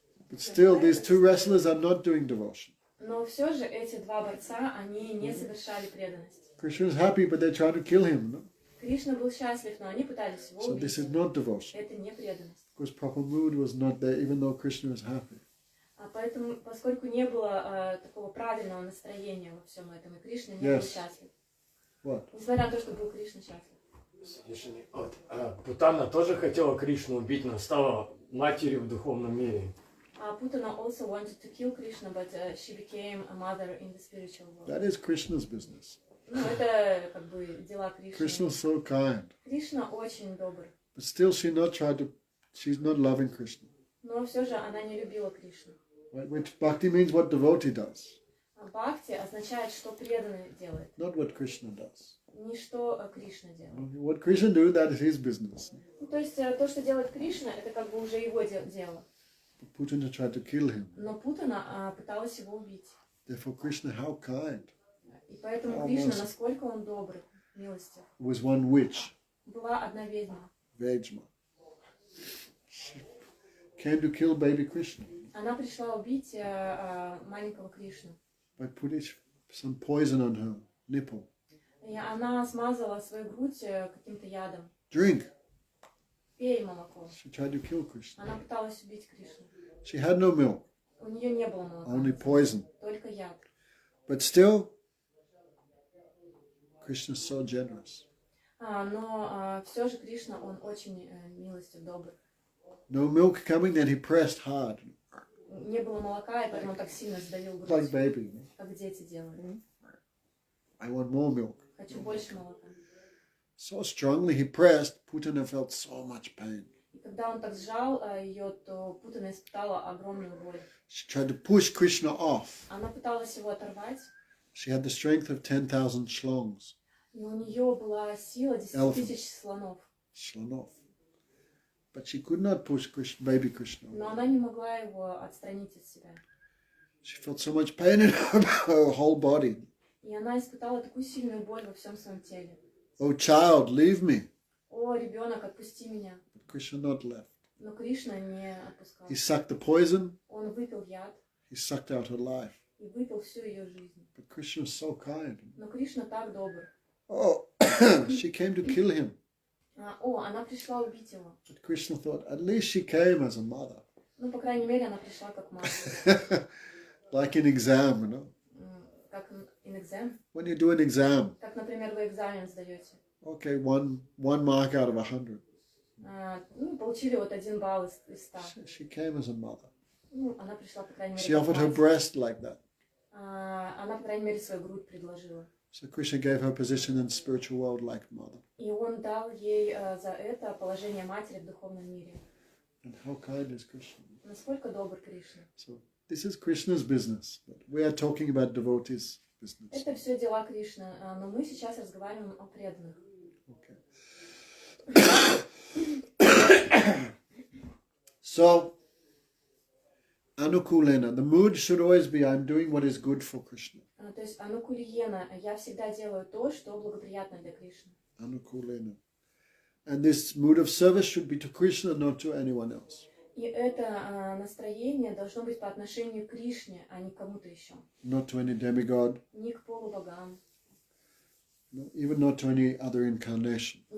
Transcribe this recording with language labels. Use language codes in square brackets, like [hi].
[en] But still, these two wrestlers are not doing devotion. [ru] Но все же эти два борца, они не совершали преданность. [en] Krishna is happy, but they're trying to kill him. No? [ru] Кришна был счастлив, но они пытались его [en] So [ru] убить. [en] this is not devotion. [ru] Это не преданность. [en] Because proper mood was not there, even though Krishna was happy. [ru] А поэтому, поскольку не было такого правильного настроения во всем этом, и Кришна не был [en] Yes. [ru] счастлив. [en] What? [ru] Несмотря на то, что был Кришна счастлив. Вот, Путана тоже хотела Кришну убить, но стала матерью в духовном мире. [en] Putana also wanted to kill Krishna, but she became a mother in the spiritual world. That is Krishna's business. [ru] Ну, это как бы дела Кришны. [en] Krishna is so kind. [ru] Кришна очень добр. [en] But still, she's not loving Krishna. [ru] Но все же она не любила Кришну. [en] Right? Which bhakti means what devotee does, [ru] Бхакти означает, что преданный делает, [en] not what Krishna does. [ru] не что Кришна делает. [en] What Krishna do, that is his business. [ru] Ну, то есть то, что делает Кришна, это как бы уже его дело. [en] But Putana tried to kill him. [ru] Но Путана пыталась его убить. [en] Therefore, Krishna, how kind. [ru] И поэтому [en] Almost. [ru] Кришна, насколько он добрый, милостив. [en] Was one witch, [ru] Была одна ведьма. Vejma. [en] She came to kill baby Krishna [ru] Она пришла убить маленького Кришну. [en] by putting some poison on her nipple. [ru] И она смазала свою грудь каким-то ядом. [en] Drink. [ru] Пей молоко. [en] She tried to kill Krishna. [ru] Она пыталась убить Кришну. [en] She had no milk, [ru] У нее не было молока. [en] only poison. [ru] Только яд. [en] But still, Krishna is so generous. [ru] Но все же Кришна, он очень милостив, добр. [en] No milk coming, then he pressed hard, [ru] Не было молока, и поэтому он так сильно сдавил грудь, [en] like baby. [ru] как дети делают. [en] I want more milk. [ru] Хочу больше молока. [en] So strongly he pressed, Putana felt so much pain. [ru] И когда он так сжал ее, то Путана испытала огромную боль. [en] She tried to push Krishna off. [ru] Она пыталась его оторвать, [en] She had the strength of 10,000 shlongs. [ru] и у нее была сила 10 тысяч слонов. Slonov. [en] But she could not push baby Krishna [ru] Но [en] away. [ru] она не могла его отстранить от себя. [en] She felt so much pain in her whole body. [ru] И она испытала такую сильную боль во всем своем теле. [en] Oh child, leave me. [ru] О, ребенок, отпусти меня. [en] But Krishna not left. [ru] Но Кришна не отпускал. [en] He sucked the poison. [ru] Он выпил яд [en] He sucked out her life. [ru] и выпил всю ее жизнь. [en] But Krishna was so kind. [ru] Но Кришна так добр. [en] Oh, she came to kill him. [ru] Она пришла убить его. [en] But Krishna thought, at least she came as a mother. [ru] Ну, по крайней мере, она пришла как мать. [en] Like in exam, you know. [ru] Как [en] in exam. When you do an exam, [ru] Как, например, вы экзамен сдаете. [en] okay, one mark out of 100. [ru] Ну, получили вот 1 балл из 100. [en] She came as a mother. [ru] Ну, она пришла, по крайней [en] She [ru] мере, [en] offered [ru] как [en] her [ru] мать. [en] breast like that. [ru] Она, по крайней мере, свою грудь предложила. [en] So Krishna gave her position in the spiritual world like mother. [ru] И он дал ей за это положение матери в духовном мире. [en] And how kind is Krishna? [ru] Насколько добр Кришна. [en] So this is Krishna's business. But we are talking about devotees' business. [ru] Это все дела Кришны, но мы сейчас разговариваем о преданных. [en] Okay. So, anukulena, the mood should always be, I'm doing what is good for Krishna. [ru] То есть анукульена, я всегда делаю то, что благоприятно для Кришны. [en] Anukulena. And this mood of service should be to Krishna, not to anyone else. [ru] И это настроение должно быть по отношению к Кришне, а не к кому-то еще. [en] Not to any demigod, [ru] Не к полубогам, [en] even not to any other incarnation.